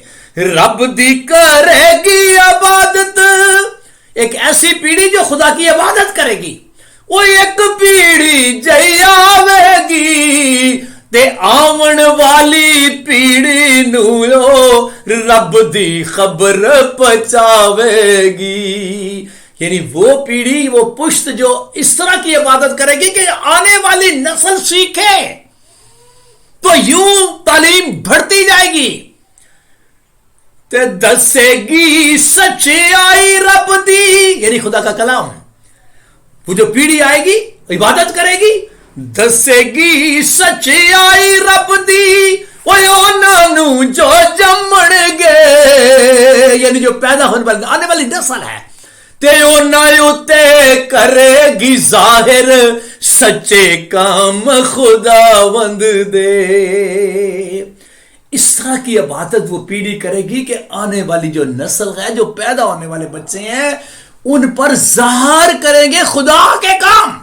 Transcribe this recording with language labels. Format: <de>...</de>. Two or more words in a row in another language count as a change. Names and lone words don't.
<pa>رب دی کرے گی عبادت,</pa> <ur>ایک ایسی پیڑھی جو خدا کی عبادت کرے گی,</ur> <pa>وہ ایک پیڑھی جئی آوے گی, تے آمن والی پیڑھی نو رب دی خبر پہنچاوے گی.</pa> <ur>یعنی وہ پیڑھی, وہ پشت جو اس طرح کی عبادت کرے گی کہ آنے والی نسل سیکھے, تو یوں تعلیم بڑھتی جائے گی.</ur> <pa>تے دسے گی سچائی رب دی,</pa> <ur>یعنی خدا کا کلام,</ur> <pa>وہ جو پیڑھی آئے گی عبادت کرے گی, دسے گی سچائی رب دی انہاں نوں جو جمن گے,</pa> <ur>یعنی جو پیدا ہونے والی آنے والی نسل ہے,</ur> <pa>تے انہاں اُتے کرے گی ظاہر سچے کام خداوند دے.</pa> <ur>اس طرح کی عبادت وہ پیڑھی کرے گی کہ آنے والی جو نسل ہے, جو پیدا ہونے والے بچے ہیں, ان پر ظاہر کریں گے خدا کے کام.</ur>